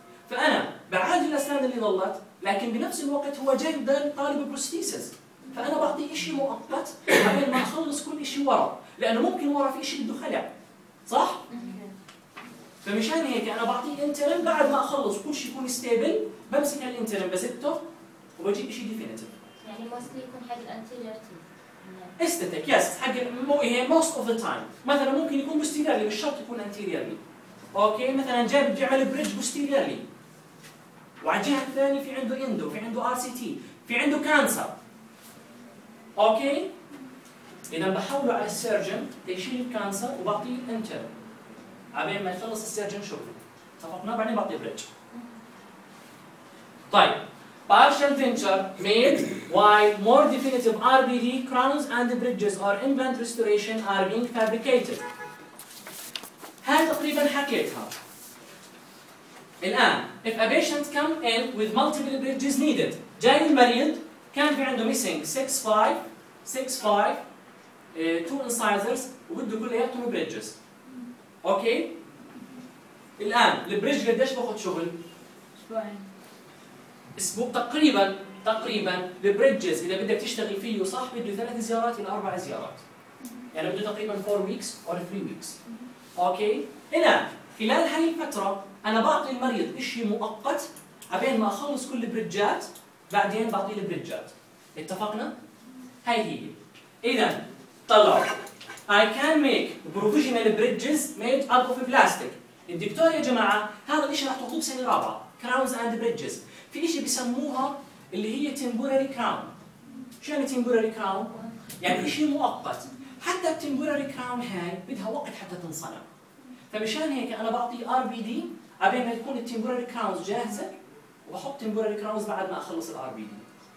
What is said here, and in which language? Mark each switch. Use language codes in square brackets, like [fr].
[ar] فأنا بعاجل الأسنان اللي ضلت، لكن بنفس الوقت هو جاي بدل طالب prosthesis، فأنا بعطي إشي مؤقت قبل ما أخلص كل إشي ورا، لأنه ممكن ورا في إشي بده خلع، صح؟ فمشان هيك أنا بعطي إنترم بعد ما أخلص كل شيء يكون ستيبل، بمسك الإنترم بزته وبجيب إشي ديفينيتيف. يعني mostly يكون حق الأنتيريرتي. [en] Static yes حق most of the time. [ar] مثلا ممكن يكون بوستيريرلي مش شرط يكون أنتيريرلي. أوكي مثلا جاي بدي أعمل بريدج بوستيريرلي وعلى الجهة الثانية في عنده إندو، في عنده RCT، في عنده كانسر. أوكي إذا بحوله على السيرجن يشيل الكانسر وبعطيه انتر عبين ما يخلص السيرجن شغله. اتفقنا؟ بعدين بعطيه بريدج. [en] طيب partial denture made while more definitive RBD crowns and bridges or implant restoration are being fabricated. [ar] هاي تقريبا حكيتها. الآن [en] if a patient come in with multiple bridges needed, [ar] جاي المريض كان في عنده missing 6-5 two incisors وبده كل هيا two bridges. اوكي الآن البريدج قديش باخد شغل؟ أسبوعين. أسبوع تقريبا تقريبا البريدجز إذا بدك تشتغل فيه صح بده 3 زيارات إلى 4 زيارات. يعني بده تقريبا [en] 4 weeks or 3 weeks. [ar] أوكي؟ هنا خلال هاي الفترة أنا بعطي المريض إشي مؤقت عبين ما أخلص كل البريدجات، بعدين بعطي البريدجات. اتفقنا؟ هاي هي. إذا طلع [en] I can make provisional bridges made out of plastic. [ar] الدكتور يا جماعة هذا الإشي راح تخوض سنة رابعة crowns and bridges. في إشي بيسموها اللي هي temporary crown. شو يعني temporary crown؟ يعني إشي مؤقت. حتى temporary crown هاي بدها وقت حتى تنصنع. فمشان هيك أنا بعطي RBD عبين ما تكون temporary crowns جاهزة، وبحط temporary crowns بعد ما أخلص RBD.